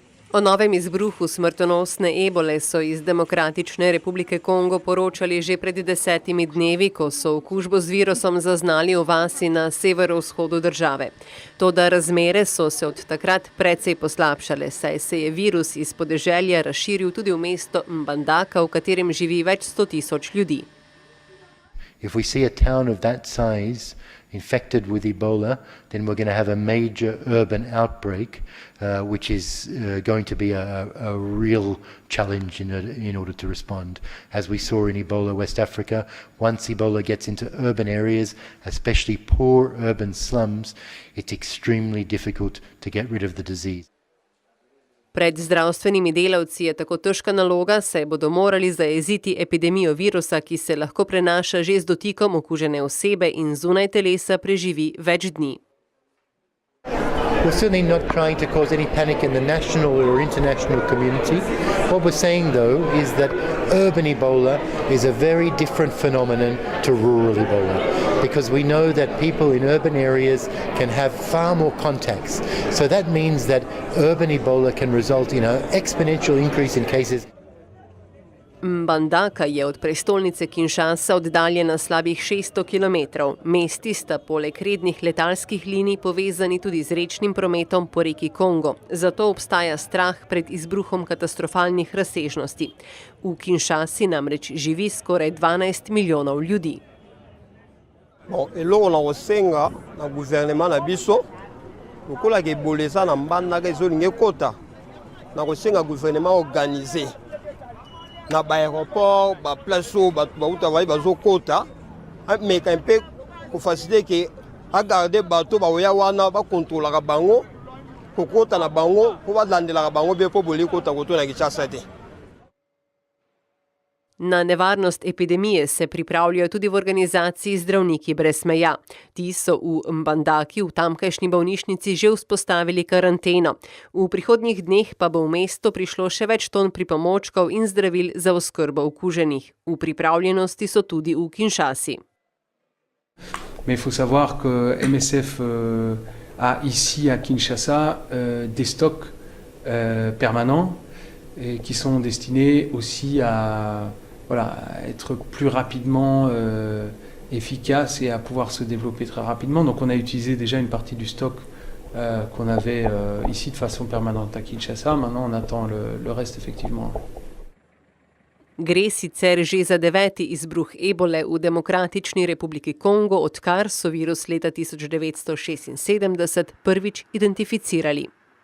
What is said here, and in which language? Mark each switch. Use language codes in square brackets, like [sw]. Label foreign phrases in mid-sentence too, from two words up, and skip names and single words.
[sl] O novem izbruhu smrtonosne ebole so iz Demokratične republike Kongo poročali že pred 10 dnevi, ko so okužbo z virusom zaznali v vasi na severovzhodu države. Toda razmere so se od takrat precej poslabšale, saj se je virus iz podeželja razširil tudi v mesto Mbandaka, v katerem živi več 100.000 ljudi. [en] If we see a town of that size infected with Ebola, then we're going to have a major urban outbreak, which is going to be a real challenge in order to respond. As we saw in Ebola West Africa, once Ebola gets into urban areas, especially poor urban slums, it's extremely difficult to get rid of the disease. [sl] Pred zdravstvenimi delavci je tako težka naloga, saj bodo morali zajeziti epidemijo virusa, ki se lahko prenaša že z dotikom okužene osebe in zunaj telesa preživi več dni. [en] We're certainly not trying to cause any panic in the national or international community. What we're saying, though, is that urban Ebola is a very different phenomenon to rural Ebola, because we know that people in urban areas can have far more contacts. So that means that urban Ebola can result in an exponential increase in cases. [sl] Mbandaka je od prestolnice Kinshasa oddaljena slabih 600 kilometrov. Mesti sta poleg rednih letalskih linij povezani tudi z rečnim prometom po reki Kongo. Zato obstaja strah pred izbruhom katastrofalnih razsežnosti. V Kinshasi namreč živi skoraj 12 milijonov ljudi. [ln] Eloko nakosenga na gouvernement na biso lokola ke bolesa na Mbandaka ezolinga ekota nakosenga [fr] gouvernement organiser [ln] na aéroport ba place oyo bato bauta bayi bazokota ameka mpe kofacilite ke agarde bato baoya wana bakontrolaka bango kokota na bango mpo balandelaka bango mpe mpo bolikota koto na Kinshasa te. [sl] Na nevarnost epidemije se pripravljajo tudi v organizaciji Zdravniki brez meja. Ti so v Mbandaki v tamkajšnji bolnišnici že vzpostavili karanteno. V prihodnjih dneh pa bo v mesto prišlo še več ton pripomočkov in zdravil za oskrbo okuženih. V pripravljenosti so tudi v Kinshasi. [fr] Mais il faut savoir que MSF a ici à Kinshasa des stocks permanents qui sont destinés aussi à être plus rapidement efficace et à pouvoir se développer très rapidement. Donc on a utilisé déjà une partie du stock qu'on avait ici de façon permanente à Kinshasa. Maintenant on attend le reste effectivement. [sl] Gre sicer že za 9. izbruh ebole v Demokratični republiki Kongo, odkar so virus leta 1976 prvič identificirali.